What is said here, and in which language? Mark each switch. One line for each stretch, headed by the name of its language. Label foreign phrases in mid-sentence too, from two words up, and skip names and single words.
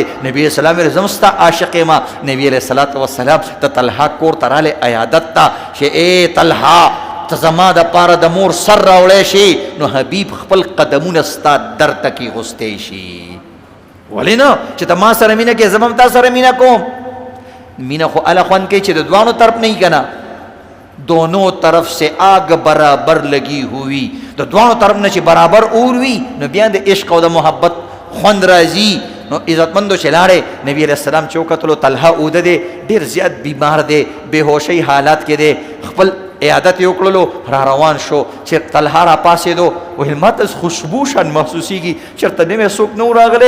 Pashto: نبي علیه السلام ویل زه هم ستا عاشق یم. نبي علیه السلام د طلحه کور ته رالی عیادت ته چې ای طلحه ته زما دپاره د مور سر راوړی شي. نو حبیب خپل قدمونه ستا در ته کېغوستی شي. ولې نه چې ته ما سره مینه کوې زه به هم تا سره مینه کوم. مینه خو هله خوند کوي چې د دوانو طرف نه وي که نه،
Urdu: دونوں طرف سے آگ برابر لگی ہوئی.
Pashto: د دوانو طرف نه چې برابر اور وي نو بیا د عشق او د محبت خوند راځي. نو عزتمندو چې لاړې نبی علیہ السلام چې وکتلو طلحه اوده دی، ډېر زیات بیمار دی، بېهوشۍ حالات کې دی. خپل عیادت یې وکړلو، را روان شو. چې طلحه را پاسېدو ویل ما ته خوشبو شان محسوسېږي، چېرته نوی څوک نه و راغلی؟